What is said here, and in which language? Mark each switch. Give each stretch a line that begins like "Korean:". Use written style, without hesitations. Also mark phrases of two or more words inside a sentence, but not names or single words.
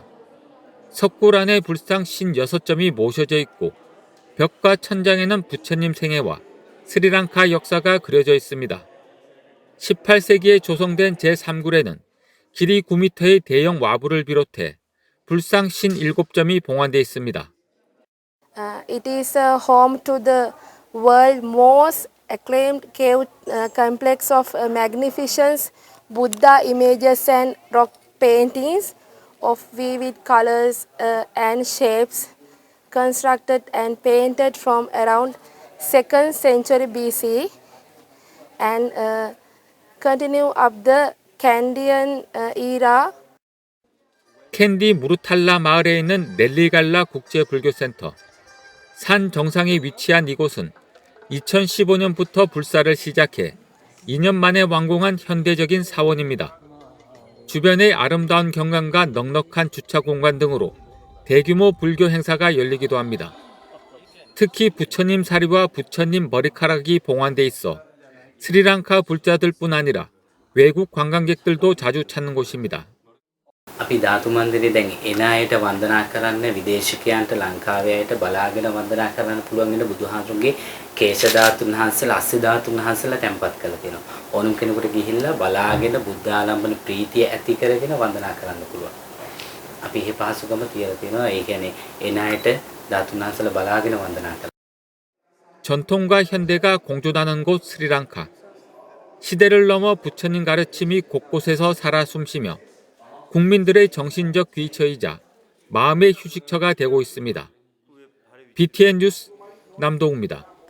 Korean: 석굴 안에 불상 56점이 모셔져 있고 벽과 천장에는 부처님 생애와 스리랑카 역사가 그려져 있습니다. 18세기에 조성된 제3굴에는 길이 9m의 대형 와부를 비롯해 불상 57점이 봉안되어 있습니다.
English: It is home to the world's most acclaimed cave complex of magnificence, Buddha images and rock paintings of vivid colors and shapes, constructed and painted from around 2nd century BC and continue up the Kandyan era.
Korean: 캔디 무르탈라 마을에 있는 넬리갈라 국제불교센터. 산 정상에 위치한 이곳은 2015년부터 불사를 시작해 2년 만에 완공한 현대적인 사원입니다. 주변의 아름다운 경관과 넉넉한 주차 공간 등으로 대규모 불교 행사가 열리기도 합니다. 특히 부처님 사리와 부처님 머리카락이 봉안돼 있어 스리랑카 불자들뿐 아니라 외국 관광객들도 자주 찾는 곳입니다.
Sinhala: අපි ධාතු මන්දිරේ දැන් එන අයට වන්දනා කරන්න විදේශිකයන්ට ලංකාවේ අයට බලාගෙන වන්දනා කරන්න පුළුවන් වෙන බුදුහාමුදුරන්ගේ කේශ ධාතුන් වහන්සේලා අස්ස ධාතුන් වහන්සේලා තැන්පත් කරලා තියෙනවා. ඕනම කෙනෙකුට ගිහිල්ලා බලාගෙන බුද්ධ ආලම්බන ප්‍රීතිය ඇති කරගෙන වන්දනා කරන්න පුළුවන්. අපි මේ පහසුකම තියලා තියෙනවා. ඒ කියන්නේ එන අයට ධාතුන් වහන්සේලා බලාගෙන වන්දනා කරන්න.
Korean: 전통과 현대가 공존하는 곳 스리랑카. 시대를 넘어 부처님 가르침이 곳곳에서 살아 숨쉬며 국민들의 정신적 귀처이자 마음의 휴식처가 되고 있습니다. BTN 뉴스 남동우입니다.